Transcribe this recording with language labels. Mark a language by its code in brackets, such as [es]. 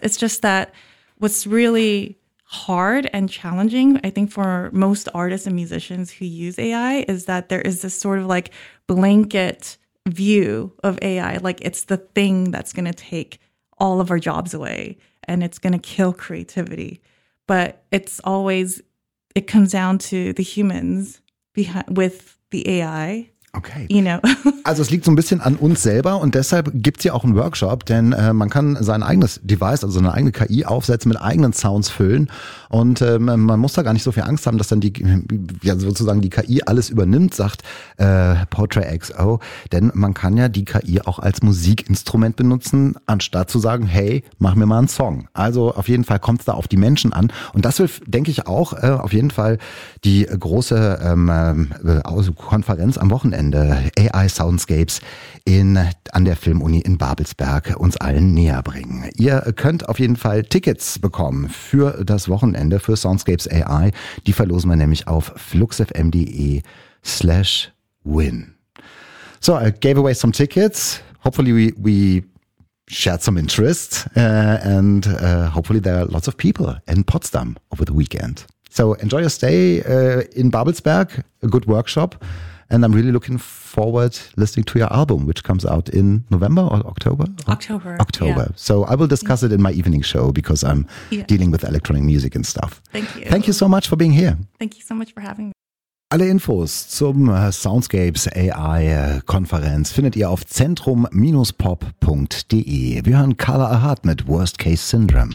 [en] It's just that what's really hard and challenging, I think, for most artists and musicians who use AI is that there is this sort of like blanket view of AI, like it's the thing that's going to take all of our jobs away and it's going to kill creativity. But it's always, it comes down to the humans behind with the AI. Okay. You know. [de] Also es liegt so ein bisschen an uns selber und deshalb gibt's ja auch einen Workshop, denn man kann sein eigenes Device, also seine eigene KI aufsetzen, mit eigenen Sounds füllen und man muss da gar nicht so viel Angst haben, dass dann die, ja, sozusagen die KI alles übernimmt, sagt PortrayXO, denn man kann ja die KI auch als Musikinstrument benutzen, anstatt zu sagen, [en] hey, mach mir mal einen Song. [de] Also auf jeden Fall kommt's da auf die Menschen an und das will, denke ich, auch auf jeden Fall die große Konferenz am Wochenende AI Soundscapes an der Filmuni in Babelsberg uns allen näher bringen. Ihr könnt auf jeden Fall Tickets bekommen für das Wochenende für Soundscapes AI. Die verlosen wir nämlich auf fluxfm.de/win. [en] So, I gave away some tickets. Hopefully we shared some interest and hopefully there are lots of people in Potsdam over the weekend. So enjoy your stay in Babelsberg. A good workshop. And I'm really looking forward listening to your album, which comes out in November or October? October. Yeah. So I will discuss it in my evening show because I'm dealing with electronic music and stuff. Thank you. Thank you so much for being here. Thank you so much for having me. [de] Alle Infos zum Soundscapes AI Konferenz findet ihr auf zentrum-pop.de. Wir hören Carla Ahart mit Worst Case Syndrome.